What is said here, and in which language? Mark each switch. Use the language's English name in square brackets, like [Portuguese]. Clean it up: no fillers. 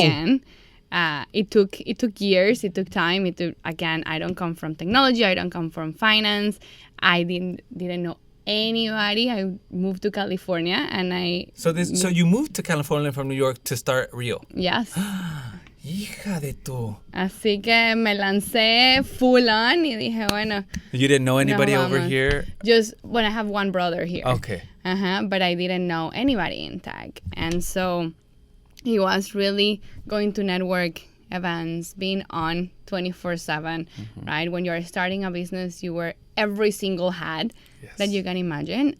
[English] the end. It took years. It took time. Again, I don't come from technology. I don't come from finance. I didn't know anybody. I moved to California, and So you moved to California from New York to start Rio. Yes. [Spanish] Hija de tu. Así que me lancé [English] full on [Spanish] y dije, bueno. [English] You didn't know anybody over here? I have one brother here. Okay. But I didn't know anybody in tech. And so he was really going to network events, being on 24/7, right? When you're starting a business, you wear every single hat that you can imagine.